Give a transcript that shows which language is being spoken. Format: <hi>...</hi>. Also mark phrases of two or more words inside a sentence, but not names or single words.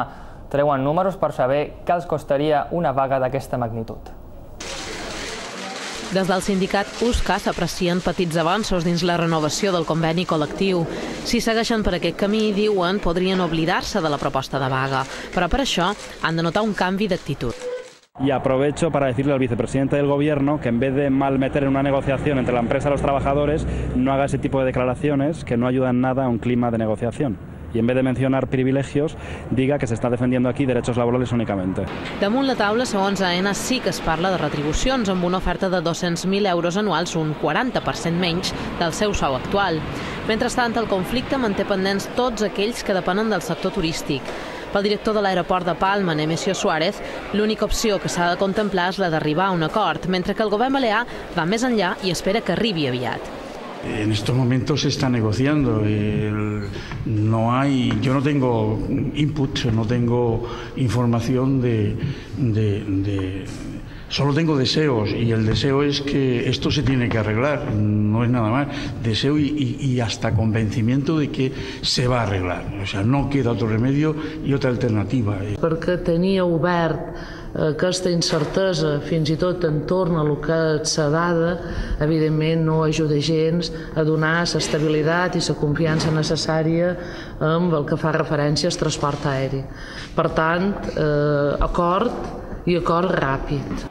<ca>Treuen números per saber què els costaria una vaga d'aquesta magnitud. Des del sindicat USCA s'aprecien petits avanços dins la renovació del conveni col·lectiu. Si segueixen per aquest camí, diuen, podrien oblidar-se de la proposta de vaga, però per això han de notar un canvi d'actitud.</ca> <es>Y aprovecho para decirle al vicepresidente del Gobierno que en vez de malmeter en una negociación entre la empresa y los trabajadores, no haga ese tipo de declaraciones que no ayudan nada a un clima de negociación. Y en vez de mencionar privilegios, diga que se está defendiendo aquí derechos laborales únicamente.</es> <ca>Damunt la taula, segons AENA, sí que es parla de retribucions, amb una oferta de 200.000 euros anuals, un 40% menys del seu sou actual. Mentrestant, el conflicte manté pendents tots aquells que depenen del sector turístic. Pel director de l'aeroport de Palma, Nemesio Suárez, l'única opció que s'ha de contemplar és la d'arribar a un acord, mentre que el govern balear va més enllà i espera que arribi aviat.</ca> <es>En estos momentos se está negociando. Yo no tengo input, no tengo información solo tengo deseos, y el deseo es que esto se tiene que arreglar, no es nada más. Deseo y hasta convencimiento de que se va a arreglar. O sea, no queda otro remedio y otra alternativa.</es> <ca>Perquè tenia obert aquesta incertesa, fins i tot entorn a lo que és la dada, evidentment no ajuda gens a donar l'estabilitat i la confiança necessària amb el que fa referència al transport aeri. Per tant, acord i acord ràpid.</ca>